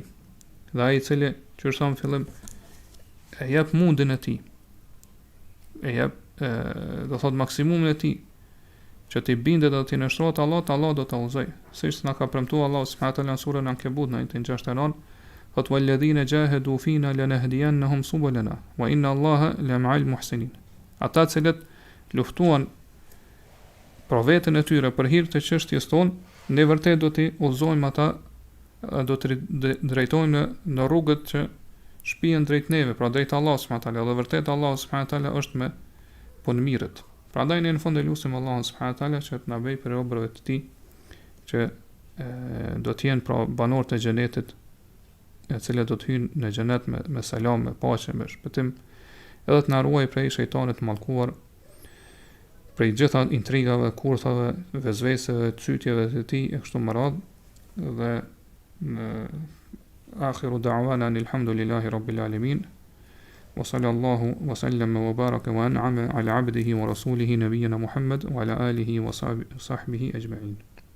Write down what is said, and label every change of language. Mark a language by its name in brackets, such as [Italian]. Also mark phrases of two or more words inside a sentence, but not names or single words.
[Albanian] Dhe ai i cili që është në fillim e jep mundin e tij, e jep do thot maksimumin e tij, që ti bindet dhe ti nështrohet Allahut, Allah do ta udhëzoj. Siç na ka premtuar Allah [Arabic] سبحانه وتعالى [Albanian] në surën Ankebut në ajetin 69, thot [Arabic] والذين جاهدوا فينا لنهدينهم سبلنا وإن الله لمع المحسنين. [Albanian] Ata të cilët luftuan për veten e tyre për hir të çështjes tonë, ne vërtet do t'i udhëzojmë ata, do të drejtojmë në rrugët që shpihen drejt neve, pra drejt Allahut [Arabic] سبحانه وتعالى, [Albanian] dhe vërtet Allahu [Arabic] سبحانه وتعالى [Albanian] është me punëmirët. Prandaj ne në fund e lutim Allahun [Arabic] سبحانه وتعالى [Albanian] që të na bëjë për robërve të tij që do të jenë pra banorët e xhenetit, e cilët do të hyjnë në xhenet me selam, me paqe, me shpëtim, edhe të na ruaj prej shejtanit të mallkuar, prej gjitha intrigave, kurthave, vezveseve, cytjeve të tij e kështu me radhë. Dhe në [Arabic] آخر دعوانا الحمد لله رب العالمين. وصلى الله وسلم وبارك وأنعم على عبده ورسوله نبينا محمد وعلى آله وصحبه أجمعين.